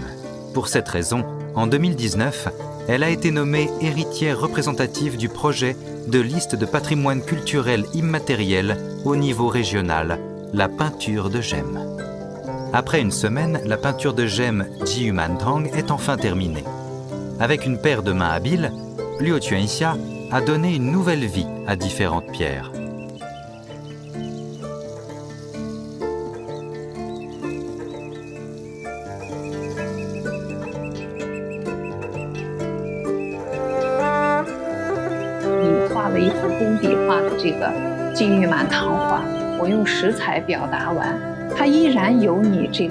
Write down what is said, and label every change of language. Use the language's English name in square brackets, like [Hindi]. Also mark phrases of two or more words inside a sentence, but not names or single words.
[French] Pour cette raison, en 2019, elle a été nommée héritière représentative du projet de liste de patrimoine culturel immatériel au niveau régional, la peinture de gemmes. Après une semaine, la peinture de gemmes Jiyumantang est enfin terminée. Avec une paire de mains habiles, Liu Quanxia a donné une nouvelle vie à différentes pierres. [Chinese] 一幅工笔画的这个金玉满堂画，我用食材表达完，它依然有你这